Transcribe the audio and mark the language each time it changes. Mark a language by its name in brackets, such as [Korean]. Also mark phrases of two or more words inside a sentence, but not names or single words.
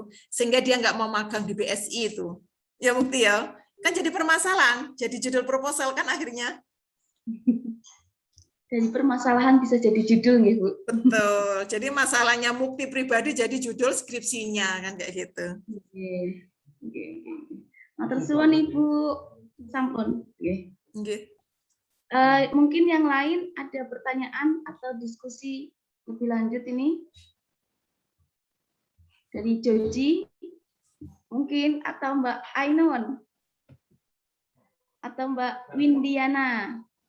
[Indonesian] Sehingga dia nggak mau magang di BSI itu. Ya bukti ya. Kan jadi permasalahan, jadi judul proposal kan akhirnya. Dari permasalahan bisa jadi judul nggih, Bu. Betul. Jadi masalahnya Mukti pribadi jadi judul skripsinya kan kayak gitu. [Javanese] Nggih. Nggih. Matur suwun Ibu. Sampun, nggih. Nggih. [Indonesian] Mungkin yang lain ada pertanyaan atau diskusi lebih lanjut ini dari Joji mungkin, atau Mbak Ainun atau Mbak Windiana.